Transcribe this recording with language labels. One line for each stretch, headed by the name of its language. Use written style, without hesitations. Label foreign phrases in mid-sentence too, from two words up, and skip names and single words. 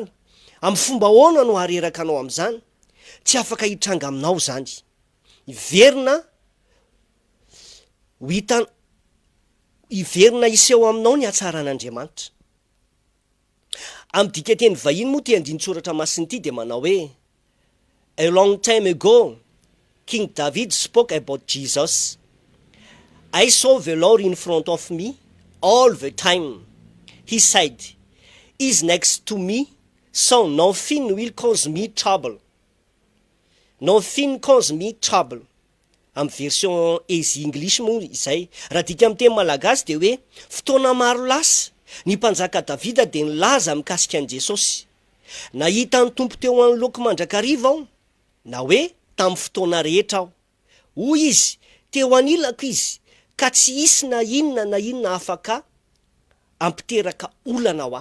Malagasy: Amin'ny fomba ahoana no hareraka anao amin'izany? Tsy afaka hitranga aminao zany. Iverina iseho aminao ny hatsaran'Andriamanitra. Amin'ny dikateny vahiny moa tia andin-tsoratra masiny ity dia manao hoe,
English: a long time ago, King David spoke about Jesus. I saw the Lord in front of me all the time. He said, He's next to me, so nothing will cause me trouble. Nothing cause me trouble.
Malagasy: Amin'ny version
English: easy English
Malagasy: moa izay. Raha dika amin'ny teny malagasy dia hoe, fotoana maro lasa, ny mpanjaka Davida dia nilaza mikasika an'i Jesosy. Nahita ny tompo teo anoloko mandrakariva aho, na hoe tamin'ny fotoana rehetra aho. Hoy izy, teo anilako izy, ka tsy hisy na inona na inona afaka ampiteraka olana aho.